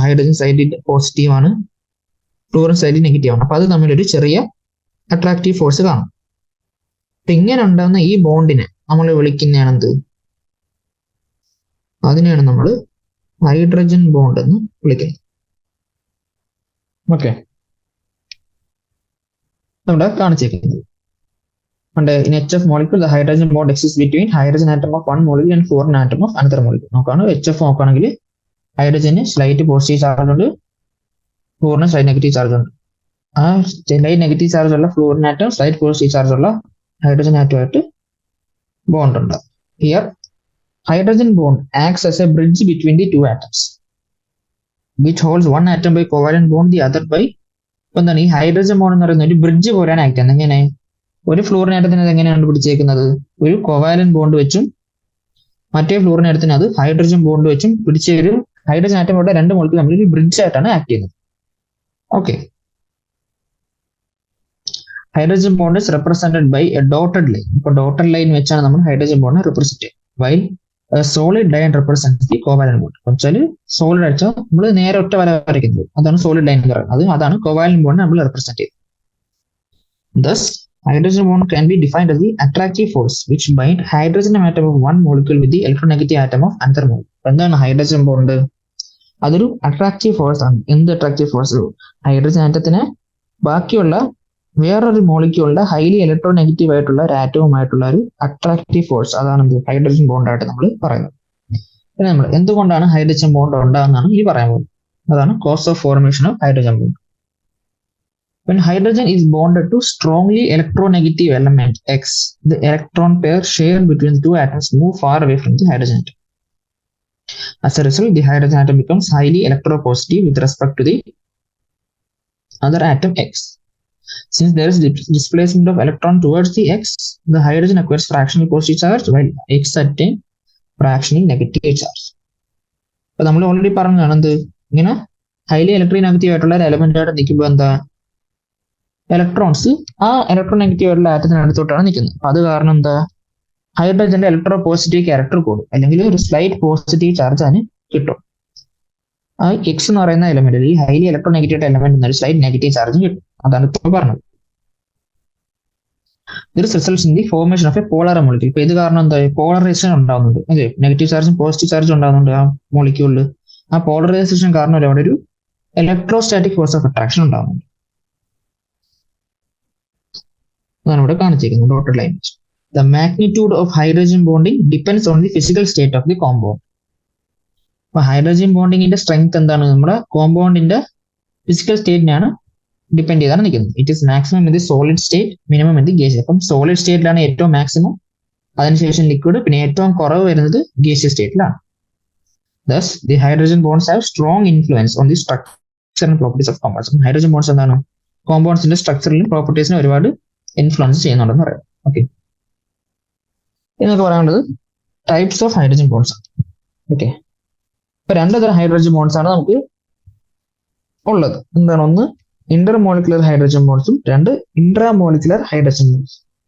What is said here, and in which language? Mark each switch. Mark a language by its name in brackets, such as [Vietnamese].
[Malayalam] Hydrogen സൈഡിൽ positive ആണ്, florin സൈഡിൽ നെഗറ്റീവ് ആണ്. അപ്പൊ അത് തമ്മിലൊരു ചെറിയ അട്രാക്റ്റീവ് ഫോഴ്സ് കാണും. അപ്പൊ ഇങ്ങനെ ഉണ്ടാകുന്ന ഈ ബോണ്ടിനെ നമ്മൾ വിളിക്കുന്നതാണ് എന്ത്? അതിനെയാണ് നമ്മൾ ഹൈഡ്രജൻ ബോണ്ട് എന്ന് വിളിക്കുന്നത്. ഓക്കെ, ഇവിടെ കാണിച്ചേക്കുന്നത്. [English] And in HF molecule, the hydrogen bond exists between hydrogen atom of one molecule and foreign atom of another molecule. [Malayalam] നോക്കാണ് HF നോക്കുകയാണെങ്കിൽ ഹൈഡ്രജന് സ്ലൈറ്റ് പോസിറ്റീവ് ചാർജ് ഉണ്ട്, ഫ്ലൂറിന് സ്ലൈറ്റ് നെഗറ്റീവ് ചാർജ് ഉണ്ട്. ആ സ്ലൈറ്റ് നെഗറ്റീവ് ചാർജ് ഉള്ള fluorine atom slight positive charge ഉള്ള hydrogen ആറ്റമായിട്ട് bond ഉണ്ട്. [English] Here hydrogen bond acts as a bridge between the two atoms, which holds one atom by covalent bond, the other by. [Malayalam] ഇപ്പൊ എന്താണ് ഈ hydrogen bond എന്ന് പറയുന്നത് ഒരു bridge പോലെയാണ് act ചെയ്യുന്നത്. എങ്ങനെ ഒരു ഫ്ലൂറിൻ ആറ്റത്തിന് അത് എങ്ങനെയാണ് പിടിച്ചേക്കുന്നത്? ഒരു കോവാലന്റ് ബോണ്ട് വെച്ചും മറ്റേ ഫ്ലൂറിൻ ആറ്റത്തിന് അത് ഹൈഡ്രജൻ ബോണ്ട് വെച്ചും പിടിച്ച ഒരു ഹൈഡ്രജൻ ആറ്റം ഇവിടെ രണ്ട് മോളിക്യൂൾ തമ്മിൽ ഒരു ബ്രിഡ്ജ് ആയിട്ടാണ് ആക്ട് ചെയ്യുന്നത്. [English] Okay, hydrogen bond is represented by a dotted line. [Malayalam] ഇപ്പൊ ഡോട്ടഡ് ലൈൻ വെച്ചാണ് നമ്മൾ ഹൈഡ്രജൻ ബോണ്ട് റെപ്രസെന്റ് ചെയ്യുന്നത്. [English] While solid line represent the covalent bond. [Malayalam] വെച്ചാൽ സോളിഡ് അടിച്ചാൽ നമ്മൾ നേരെ ഒറ്റ വര വരയ്ക്കുന്നത് അതാണ് സോളിഡ് ലൈൻ എന്ന് പറയുന്നത്. അതാണ് കോവാലന്റ് ബോണ്ട് നമ്മൾ റെപ്രസെന്റ് ചെയ്യുന്നത്. [English] Thus, hydrogen bond can be defined as the attractive force which bind hydrogen atom of one molecule with the electronegative atom of another molecule. [Malayalam] എന്താണ് ഹൈഡ്രജൻ ബോണ്ട്? അതൊരു attractive force ആണ്. എന്ത് attractive force? Hydrogen ആറ്റത്തിന് ബാക്കിയുള്ള വേറൊരു മോളിക്യൂളിന്റെ highly electro negative ആയിട്ടുള്ള ഒരു ആറ്റവുമായിട്ടുള്ള ഒരു attractive force, അതാണ് എന്ത് ഹൈഡ്രജൻ ബോണ്ട് ആയിട്ട് നമ്മൾ പറയുന്നത്. പിന്നെ നമ്മൾ എന്തുകൊണ്ടാണ് ഹൈഡ്രജൻ ബോണ്ട് ഉണ്ടാകുന്നതാണ് ഈ പറയാൻ പോകുന്നത്. അതാണ് cos of formation of hydrogen bond. [English] When hydrogen is bonded to strongly electronegative element X, the electron pair shared between the two atoms move far away from the hydrogen atom. As a result, the hydrogen atom becomes highly electropositive with respect to the other atom X. Since there is displacement of electron towards the X, the hydrogen acquires fractional positive charge while X attain fractional negative charge. [Malayalam] അപ്പോൾ നമ്മൾ already പറഞ്ഞതാണ് എന്ത്, ഇങ്ങനെ highly electronegative ആയിട്ടുള്ള ഒരു element ആയിട്ട് നിൽക്കുമ്പോൾ എന്താ ഇലക്ട്രോൺസ് ആ ഇലക്ട്രോനെഗറ്റീവ് ആയിട്ടുള്ള ആറ്റത്തിന് അടുത്തോട്ടാണ് നിൽക്കുന്നത്. അത് കാരണം എന്താ ഹൈഡ്രജന്റെ ഇലക്ട്രോ പോസിറ്റീവ് ക്യാരക്ടർ കൂടും, അല്ലെങ്കിൽ ഒരു സ്ലൈറ്റ് പോസിറ്റീവ് ചാർജ് അതിന് കിട്ടും. ആ എക്സ് എന്ന് പറയുന്ന എലമെന്റിൽ ഈ ഹൈലി ഇലക്ട്രോനെഗറ്റീവ് എലമെന്റ് ഒരു സ്ലൈറ്റ് നെഗറ്റീവ് ചാർജ് കിട്ടും. അതാണ് ഇപ്പോൾ പറഞ്ഞത്. [English] This results in the formation of a polar molecule. [Malayalam] ഇപ്പൊ ഇത് കാരണം എന്താ പോളറൈസേഷൻ ഉണ്ടാവുന്നുണ്ട്, അതെ നെഗറ്റീവ് ചാർജും പോസിറ്റീവ് ചാർജും ഉണ്ടാവുന്നുണ്ട് ആ മോളിക്യൂളിൽ. ആ പോളറൈസേഷൻ കാരണം അവിടെ ഒരു ഇലക്ട്രോസ്റ്റാറ്റിക് ഫോഴ്സ് ഓഫ് അട്രാക്ഷൻ ഉണ്ടാവുന്നുണ്ട്. അതാണ് ഇവിടെ കാണിച്ചിരിക്കുന്നത് dotted line. [English] The magnitude of hydrogen bonding depends on the physical state of the compound. [Malayalam] അപ്പൊ ഹൈഡ്രജൻ ബോണ്ടിങ്ങിന്റെ സ്ട്രെങ്ത് എന്താണ്? നമ്മുടെ കോമ്പൗണ്ടിന്റെ ഫിസിക്കൽ സ്റ്റേറ്റിനാണ് ഡിപ്പെൻഡ് ചെയ്താണ് നിൽക്കുന്നത്. [English] It is maximum in the solid state, minimum in the gaseous. [Malayalam] അപ്പം സോളിഡ് സ്റ്റേറ്റിലാണ് ഏറ്റവും maximum, അതിനുശേഷം liquid, പിന്നെ ഏറ്റവും കുറവ് വരുന്നത് gaseous സ്റ്റേറ്റിലാണ്. [English] Thus, the hydrogen bonds have strong influence on the structure and properties of compounds. [Malayalam] Hydrogen bonds എന്താണ് കോമ്പൗണ്ട്സിന്റെ സ്ട്രക്ചറിലും പ്രോപ്പർട്ടീസിനും ഒരുപാട് influence ചെയ്യുന്നുണ്ടെന്ന് പറയാം. ഓക്കെ, എന്നൊക്കെ പറയാനുള്ളത് types of hydrogen bonds. Okay, ഇപ്പൊ രണ്ട് തരം ഹൈഡ്രജൻ ബോണ്ട്സ് ആണ് നമുക്ക് ഉള്ളത്. എന്താണ്? ഒന്ന് ഇന്റർ മോളിക്കുലർ ഹൈഡ്രജൻ ബോണ്ട്സും രണ്ട് ഇൻട്രാ മോളിക്കുലർ ഹൈഡ്രജൻ ബോണ്ട്സ്.